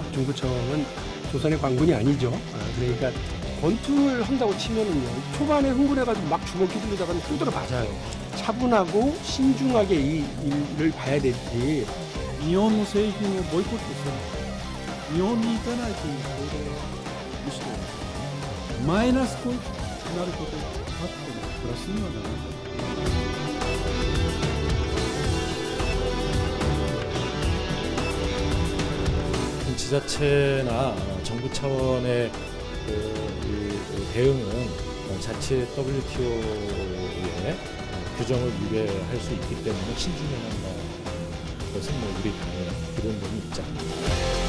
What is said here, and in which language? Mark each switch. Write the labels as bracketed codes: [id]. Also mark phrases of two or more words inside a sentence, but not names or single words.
[ko] 중구청은 조선의 관군이 아니죠. 그러니까 권투를 한다고 치면은요. 초반에 흥분해가지고 막 주먹 휘둘리다가는 힘들어 맞아요. 차분하고 신중하게 이 일을 봐야 되지. [ja] 日本の製品をボイコットする日本に行かないという行動はむしろマイナスになることがあってもプラスにはならない。 [ko] 지자체나 정부 차원의 이 대응은 자체 WTO의 규정을 위배할 수 있기 때문에 신중해야 한다는 것은 우리 당의 기본적인 입장입니다.